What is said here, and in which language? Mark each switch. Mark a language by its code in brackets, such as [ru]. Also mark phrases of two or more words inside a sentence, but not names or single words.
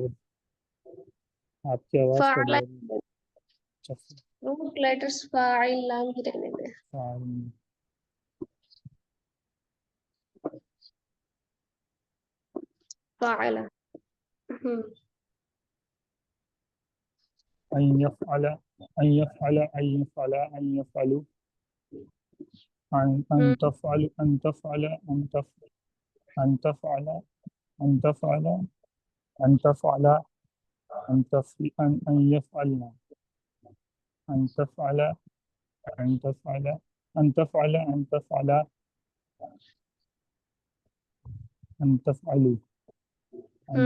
[hi] क्या आपकी आवाज़ कट फाइल। जाएगी। अच्छा, [en] root letters [hi] फाइल नाम ही रहने दें। फाइन। फाइल। हम्म [ar] أن يفعل، أن يفعل، أن يفعل، أن يفعلُ، أن हम्म تفعل، أن تفعل، أن تفعل، أن تفعل، أن تفعل، أن يفعلن، أن تفعل، أن تفعل، أن تفعل، أن تفعل، أن تفعلُ، أن